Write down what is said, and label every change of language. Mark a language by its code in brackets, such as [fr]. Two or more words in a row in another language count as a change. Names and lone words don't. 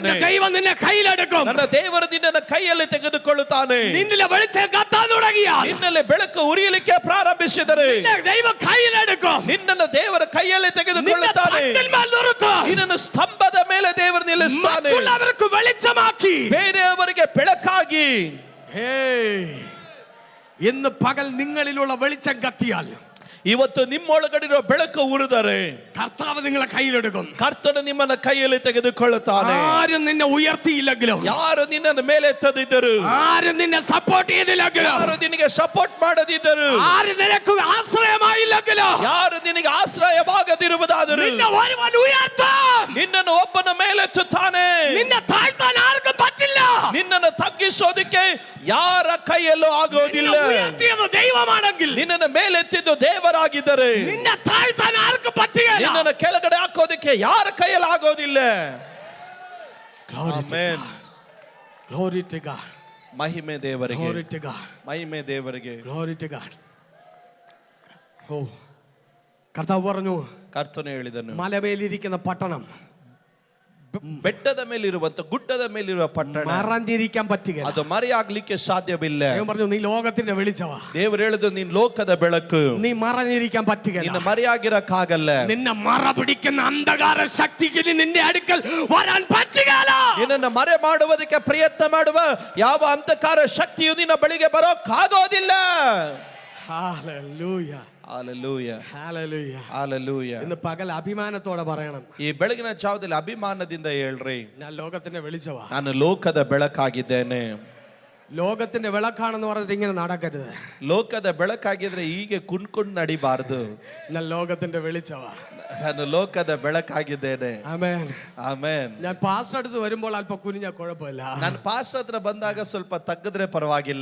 [ml] എന്റെ ദൈവം നിന്നെ കയ്യിലെടുക്കും. [kn] ನನ್ನ ದೇವರು ನಿನ್ನನ್ನು ಕೈಯಲ್ಲಿ ತೆಗೆದುಕೊಳ್ಳುತ್ತಾನೆ. [ml] നിന്നിലെ വെളിച്ചം കത്താൻ തുടങ്ങിയ, [kn] ನಿನ್ನಲ್ಲಿ ಬೆಳಕು ಉರಿಯಲಿಕ್ಕೆ ಪ್ರಾರಂಭಿಸಿದರೆ, [ml] നിന്നെ ദൈവം കയ്യിലെടുക്കും. [kn] ನಿನ್ನನ್ನು ದೇವರ ಕೈಯಲ್ಲಿ [ml] നിന്നെ [kn] ತೆಗೆದುಕೊಳ್ಳುತ್ತಾನೆ. [ml] തണ്ടിന്മേൽ നിർത്തും. [kn] ನಿನ್ನನ್ನು ಸ್ತಂಭದ ಮೇಲೆ ದೇವರು ನಿಲ್ಲಿಸುತ್ತಾನೆ. [ml] മറ്റുള്ളവർക്ക് വെളിച്ചമാക്കി, [kn] ಬೇರೆಯವರಿಗೆ ಬೆಳಕಾಗಿ. [ml] ഇന്ന് പകൽ നിങ്ങളിലുള്ള വെളിച്ചം കത്തിയാൽ, [kn] ಇವತ್ತು ನಿಮ್ಮೊಳಗಡಿರೋ ಬೆಳಕು ಉರಿದರೆ, [ml] കർത്താവ് നിങ്ങളെ കയ്യിലെടുക്കും. [kn] ಕರ್ತನು ನಿಮ್ಮನ್ನ ಕೈಯಲ್ಲಿ ತೆಗೆದುಕೊಳ್ಳುತ್ತಾನೆ. [ml] ആരും നിന്നെ ഉയർത്തിയില്ലെങ്കിലും, [kn] ಯಾರು ನಿನ್ನನ್ನು ಮೇಲೆ ಎತ್ತದಿದ್ದರು, [ml] ആരും നിന്നെ സപ്പോർട്ട് ചെയ്തില്ലെങ്കിലും, [kn] ಯಾರು ನಿನಗೆ ಸಪೋರ್ಟ್ ಮಾಡದಿದ್ದರು, [ml] ആരും നിനക്ക് ആശ്രയമായില്ലെങ്കിലും, [kn] ಯಾರು ನಿನಗೆ ಆಶ್ರಯವಾಗದಿರುವುದಾದರೂ, [ml] നിന്നെ ഒരുവൻ ഉയർത്തും. [kn] ನಿನ್ನನ್ನು ಒಬ್ಬನ ಮೇಲೆತ್ತುತ್ತಾನೆ. [ml] നിന്നെ താഴ്ത്താൻ ആർക്കും പറ്റില്ല. [kn] ನಿನ್ನನ್ನು ತಗ್ಗಿಸೋದಕ್ಕೆ ಯಾರ ಕೈಯಲ್ಲೂ ಆಗೋದಿಲ್ಲ. [ml] നിന്നെ ഉയർത്തിയത് ദൈവമാണെങ്കിൽ, [kn] ನಿನ್ನನ್ನು ಮೇಲೆತ್ತಿದ್ದು ದೇವರಾಗಿದ್ದರೆ, [ml] നിന്നെ താഴ്ത്താൻ ആർക്കും പറ്റുകയില്ല. [kn] ನಿನ್ನನ್ನು ಕೆಳಗಡೆ ಹಾಕೋದಕ್ಕೆ ಯಾರ ಕೈಯಲ್ಲಿ ಆಗೋದಿಲ್ಲ. ಆಮೆನ್. [en] Glory to God. [kn] ಮಹಿಮೆ ದೇವರಿಗೆ, [en] Glory to God. [kn] ಮಹಿಮೆ ದೇವರಿಗೆ. [en] Glory to God. [ml] ഓ, കർത്താവ് പറഞ്ഞു, [kn] ಕರ್ತನು ಹೇಳಿದನು, [ml] മലമേലിരിക്കുന്ന പട്ടണം, [kn] ಬೆಟ್ಟದ ಮೇಲಿರುವಂತ ಗುಡ್ಡದ ಮೇಲಿರುವ ಪಟ್ಟಣ [ml] മറഞ്ഞിരിക്കാൻ പറ്റുകയില്ല. [kn] ಅದು ಮರೆಯಾಗ್ಲಿಕ್ಕೆ ಸಾಧ್ಯವಿಲ್ಲ. [ml] ദൈവം പറഞ്ഞു, നീ ലോകത്തിന്റെ വെളിച്ചവാ. [kn] ದೇವರು ಹೇಳಿದ್ರು, ನೀನ್ ಲೋಕದ ಬೆಳಕು, [ml] നീ മറഞ്ഞിരിക്കാൻ പറ്റുകയില്ല. [kn] ನಿನ್ನ ಮರೆಯಾಗಿರಕ್ಕಾಗಲ್ಲ. [ml] നിന്നെ മറ പിടിക്കുന്ന അന്ധകാര ശക്തിക്ക് നിന്റെ അടുക്കൽ വരാൻ പറ്റുകയില്ല. [kn] ನಿನ್ನನ್ನು ಮರೆ ಮಾಡುವುದಕ್ಕೆ ಪ್ರಯತ್ನ ಮಾಡುವ ಯಾವ ಅಂಧಕಾರ ಶಕ್ತಿಯು ನಿನ್ನ ಬಳಿಗೆ ಬರೋಕ್ಕಾಗೋದಿಲ್ಲ. [en] Hallelujah. Hallelujah. Hallelujah. Hallelujah. [ml] ഇന്ന് പകൽ അഭിമാനത്തോടെ പറയണം, [kn] ಈ ಬೆಳಗಿನ ಜಾವದಲ್ಲಿ ಅಭಿಮಾನದಿಂದ ಹೇಳ್ರಿ, [ml] ഞാൻ ലോകത്തിന്റെ വെളിച്ചവാ. [kn] ನಾನು ಲೋಕದ ಬೆಳಕಾಗಿದ್ದೇನೆ. [ml] ലോകത്തിന്റെ വിളക്കാണെന്ന് പറഞ്ഞിട്ട് ഇങ്ങനെ നടക്കരുത്. [kn] ಲೋಕದ ಬೆಳಕಾಗಿದ್ರೆ ಹೀಗೆ ಕುಣ್ಕೊಂಡು ನಡಿಬಾರ್ದು. [ml] ഞാൻ ലോകത്തിന്റെ വെളിച്ചവ. [kn] ನಾನು ಲೋಕದ ಬೆಳಕಾಗಿದ್ದೇನೆ. [ml] ആമേൻ. [kn] ಆಮೆನ್. [ml] ഞാൻ പാസ്റ്റർ അടുത്ത് വരുമ്പോൾ അല്പം കുനിഞ്ഞ കുഴപ്പമില്ല. [kn] ನಾನು ಪಾಸ್ಟರ್ ಹತ್ರ ಬಂದಾಗ ಸ್ವಲ್ಪ ತಗ್ಗಿದ್ರೆ ಪರವಾಗಿಲ್ಲ.